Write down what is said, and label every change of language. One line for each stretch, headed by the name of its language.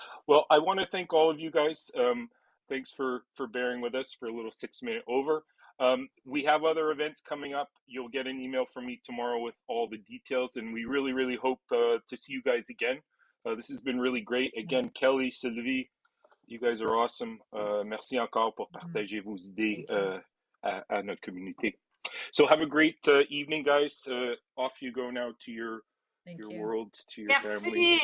English: Well, I want to thank all of you guys. Thanks for bearing with us for a little 6-minute over. We have other events coming up. You'll get an email from me tomorrow with all the details, and we really, really hope to see you guys again. This has been really great. Again, Kelly, Sylvie, you guys are awesome.
French: Merci encore pour partager vos idées à notre communauté.
English: So have a great evening, guys. Off you go now to your worlds, to your families.